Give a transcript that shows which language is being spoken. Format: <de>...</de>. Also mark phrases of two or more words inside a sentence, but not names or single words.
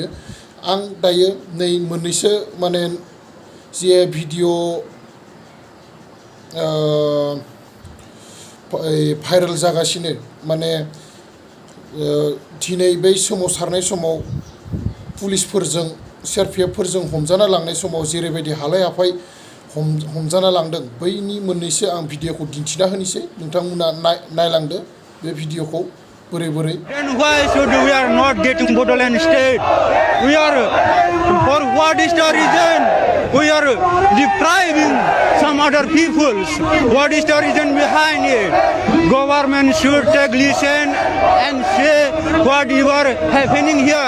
<brx>आं दायो नै मोननैसो माने जे भिडिअ भाइरेल जागासिनो, माने दिनै बै सोमावसारनाय समाव पुलिसफोरजों सिआरपिएफफोरजों हमजाना लांनाय समाव जेरैबायदि हालाय हाफाय हमजाना लांदों बैनि मोननैसो आं भिडिअखौ दिन्थिना होनोसै नोंथांमोना नायलांदो बे भिडिअखौ बोरै बोरै</brx> <en>Then why should we are not getting Bodoland state? We are, for what is the reason? We are depriving some other peoples. What is the reason behind it? Government should take listen and say what is happening here.</en>